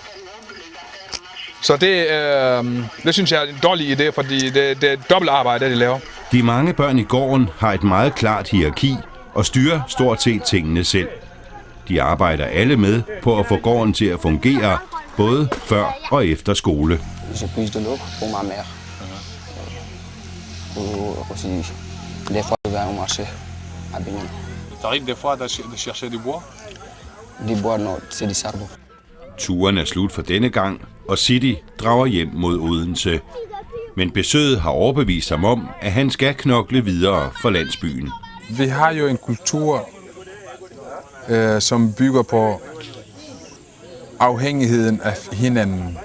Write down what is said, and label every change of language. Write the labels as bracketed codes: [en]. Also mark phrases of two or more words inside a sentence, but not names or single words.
[da] Så det synes jeg er en dårlig idé, fordi det er dobbelt arbejde, det de laver. De mange børn i gården har et meget klart hierarki og styrer stort set tingene selv. De arbejder alle med på at få gården til at fungere, både før og efter skole. [fr] Je puise de l'eau pour ma mère. Aussi, des fois, je vais au marché à Bignona. T'arrives des fois de chercher du bois? Du bois, non, c'est du charbon. [da] Turen er slut for denne gang, og Sidi drager hjem mod Odense. Men besøget har overbevist ham om, at han skal knokle videre for landsbyen. Vi har jo en kultur, som bygger på afhængigheden af hinanden.